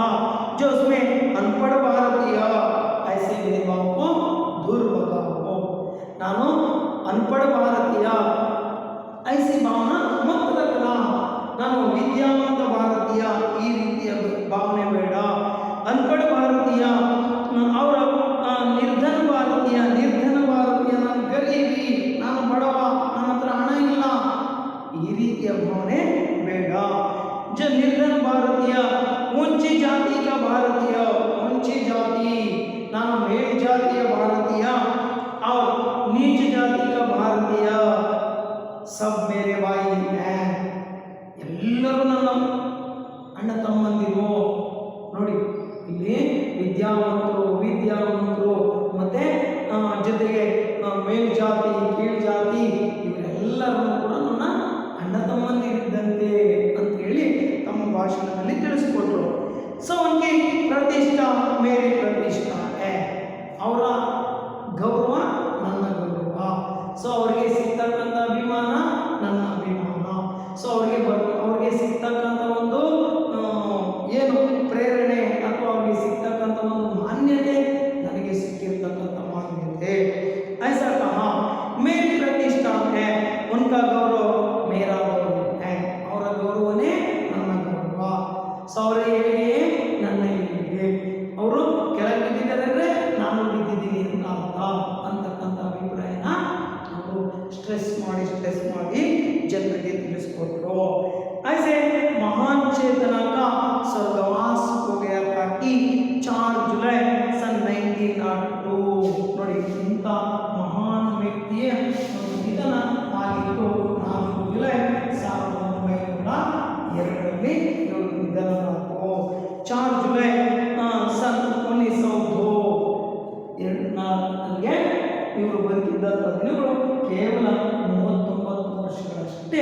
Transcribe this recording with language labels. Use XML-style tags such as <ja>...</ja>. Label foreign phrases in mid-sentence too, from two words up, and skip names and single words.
<hi>जो उसमें अनपढ़ भारतीय ऐसे भेदभाव को दूर भगाओ। ನಾನು अनपढ़ भारतीय ऐसी भावना मत रखना।</hi> <kn>ನಾನು ವಿದ್ಯಾವಂತ ಭಾರತೀಯ ಈ ರೀತಿಯ ಭಾವನೆ ಬೇಡ. अनपढ़ ಭಾರತೀಯ ಅವರ ನಿರ್ಧನ ಭಾರತೀಯ ನಾನು ಗರೀಬಿ, ನಾನು ಬಡವ, ನನ್ನ ಹತ್ರ ಹಣ ಇಲ್ಲ, ಈ ರೀತಿಯ ಭಾವನೆ ಬೇಡ.</kn> <hi>जो निर्धन भारतीय, ऊंची जाति का भारतीय, ऊंची जाति</hi> <kn>ನಾನು ಮೇಲ್ಜಾತಿಯ ಭಾರತೀಯ</kn> <hi>और नीच जाति का भारतीय सब मेरे भाई हैं।</hi> <kn>ಎಲ್ಲರೂ ನನ್ನ ಅಣ್ಣ ತಮ್ಮಂದಿರು. ನೋಡಿ, ಇಲ್ಲಿ ವಿದ್ಯಾವಂತರು ಮತ್ತೆ ಜೊತೆಗೆ ಮೇಲ್ಜಾತಿ ಕೀಳ್ಜಾತಿ ಇವರೆಲ್ಲರನ್ನು ಕೂಡ ನನ್ನ ಅಣ್ಣ ತಮ್ಮಂದಿರಿದ್ದಂತೆ ಅಂತ ಹೇಳಿ ತಮ್ಮ ಭಾಷಣದಲ್ಲಿ ತಿಳಿಸಿಕೊಟ್ರು. ಸೊ ಅವನಿಗೆ ಪ್ರತಿಷ್ಠಾ</kn> <hi>मेरी प्रतिष्ठा</hi> <kn>ಅವರ ಗೌರವ ನನ್ನ ಗೌರವ. ಸೊ ಅವರಿಗೆ ಸಿಗ್ತಕ್ಕಂಥ ಅಭಿಮಾನ ನನ್ನ ಅಭಿಮಾನ. ಸೊ ಅವ್ರಿಗೆ ಸಿಗ್ತಕ್ಕಂಥ ಒಂದು ಏನು ಪ್ರೇರಣೆ ಅಥವಾ ಅವ್ರಿಗೆ ಸಿಗ್ತಕ್ಕಂಥ ಒಂದು ಮಾನ್ಯತೆ ನನಗೆ ಸಿಕ್ಕಿರ್ತಕ್ಕಂಥ ಮಾನ್ಯತೆ.</kn> <hi>ऐसा कहा मेरी प्रतिष्ठा है, उनका गौरव मेरा गौरव है.</hi> <kn>ಅವರ ಗೌರವನೇ ನನ್ನ ಗೌರವ. ಸೊ ಅವರ ಏಳಿಗೆ ನನ್ನ ಏಳಿಗೆ. ಅವರು ಕೆಳಗೆ ಬಿದ್ದಿದ್ದಾರೆ, ನಾನು ಬಿದ್ದಿದ್ದೀನಿ ಅಂತ ಅರ್ಥ ಅಂತಕ್ಕಂಥ ಅಭಿಪ್ರಾಯನ ಅವರು ಸ್ಟ್ರೆಸ್ ಮಾಡಿ ಜನರಿಗೆ ತಿಳಿಸ್ಕೊಟ್ರು.</kn> <hi>ऐसे महान चेतना का स्वर्गवास हो गया था कि 4 जुलाई सन 1902</hi> <kn>ನೋಡಿ, ಇಂಥ ಮಹಾನ್ ವ್ಯಕ್ತಿಯ ನಿಧನ ಆಗಿತ್ತು 4 ಜುಲೈ 1902ರಲ್ಲಿ ಇವರು ನಿಧನರಾದರು. 4 ಜುಲೈ सन 1902 ಗೆ ಇವರು ಬದುಕಿದ್ದಂಥ ದಿನಗಳು ಕೇವಲ 39 ವರ್ಷಗಳಷ್ಟೇ.</kn>